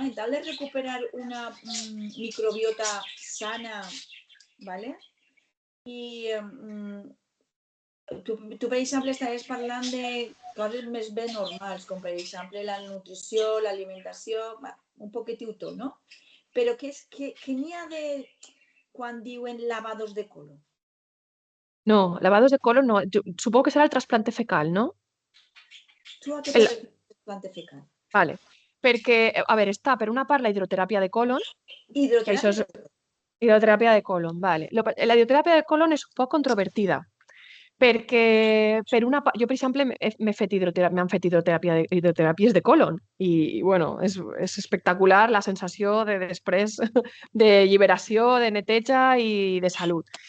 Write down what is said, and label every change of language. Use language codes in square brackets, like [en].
[es] En tal de recuperar una microbiota sana, ¿vale? I [ca] tu, per exemple, estaves parlant de coses més ben normals, com per exemple la nutrició, l'alimentació, un poquitiu tot, no? Però què n'hi ha de quan diuen lavados de colon? [es] No, lavados de colon no. Supongo que será el trasplante fecal, ¿no? [ca] Tu a què [es] te refieres trasplante fecal? [ca] Vale, perquè, a veure, està per una part la hidroteràpia de colon, que això és hidroteràpia de colon, vale. La hidroteràpia de colon és un poc controvertida, perquè per una part, jo per exemple m'han fet hidroteràpies de colon i bueno, és espectacular la sensació de després de lliberació, de neteja i de salut.